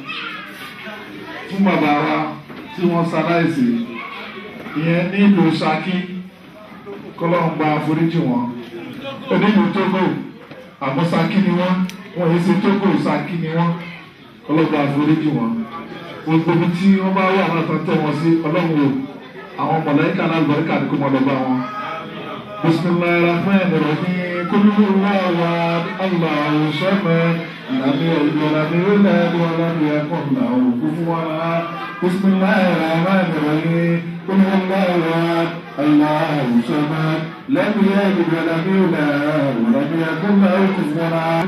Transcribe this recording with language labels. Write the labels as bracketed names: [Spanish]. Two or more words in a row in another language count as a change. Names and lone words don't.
[Yoruba] fún bàbá wa tí wọ́n ṣaláìsí ìyẹn ní ìlú Ṣakí kọ́lọ́ǹgbà foríjì wọn onílù Tógò àmọ́ Ṣakí ni wọ́n yìí ṣe Tógò Ṣakí ni wọ́n kọ́lọ́ǹgbà foríjì wọn gbogbo tí wọ́n bá wà náà tán tẹ́ wọn sí ọlọ́run o àwọn mọ̀lẹ́kà alábọ̀ríkà ní kó mọ́ lọ́ba wọn. [Arabic] بسم الله الرحمن الرحيم قل هو الله الله الصمد لم يلد ولم يولد ولم يكن له كفوا أحد. بسم الله الرحمن الرحيم قل هو الله الله الصمد لم يلد ولم يولد ولم يكن له كفوا أحد.